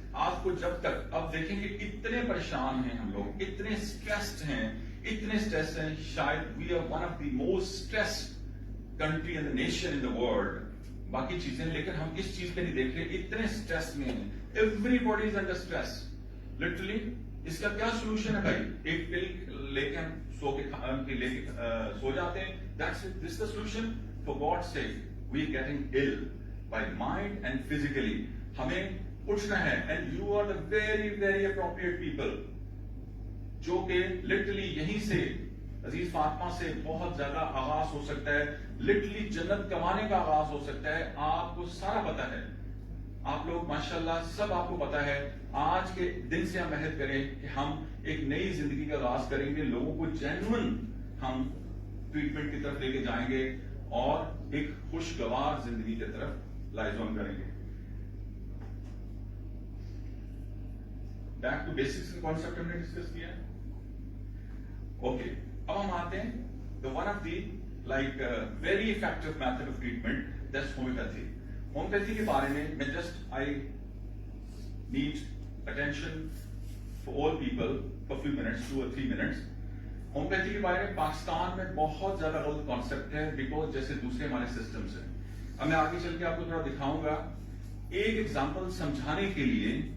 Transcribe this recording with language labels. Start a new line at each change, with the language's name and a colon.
Urdu: آپ کو جب تک, اب دیکھیں کہ اتنے پریشان ہیں ہم لوگ, اتنے اسٹریسڈ ہیں, اتنے اسٹریس ہیں, شاید
English: We are one of the most stressed country in the nation in the world.
Urdu: باقی چیزیں, لیکن ہم اس چیز پہ نہیں دیکھ رہے, اتنے اسٹریس میں ہیں.
English: Everybody is under stress literally.
Urdu: اس کا کیا سولوشن ہے بھائی؟ ایک پل لے کے ہم سو کے لے کے سو جاتے ہیں.
English: That's it. This is the solution. For God's sake, we are getting ill by mind and physically.
Urdu: ہمیں اٹھنا ہے,
English: and you are the very very appropriate people
Urdu: جو کہ literally یہیں سے عزیز فاطمہ سے بہت زیادہ آغاز ہو سکتا ہے, literally جنت کمانے کا آغاز ہو سکتا ہے. آپ کو سارا پتا ہے, آپ لوگ ماشاءاللہ سب آپ کو پتا ہے. آج کے دن سے ہم عہد کریں کہ ہم ایک نئی زندگی کا آغاز کریں گے, لوگوں کو جینوئن ہم ٹریٹمنٹ کی طرف لے کے جائیں گے اور ایک خوشگوار زندگی کی طرف لائز آن کریں گے. بیک ٹو بیسکس کا کانسیپٹ ہم نے ڈسکس کیا. اوکے, اب ہم آتے ہیں
English: the one of the like very effective method of treatment, that's homeopathy.
Urdu: Homeopathy کے بارے میں
English: Just I need attention for all people for few minutes, 2 or 3 minutes.
Urdu: Homeopathy کے بارے میں پاکستان میں بہت زیادہ غلط کانسیپٹ ہے, بیکاز جیسے دوسرے ہمارے سسٹمس ہیں. اب میں آگے چل کے آپ کو تھوڑا دکھاؤں گا ایک ایگزامپل سمجھانے کے لیے.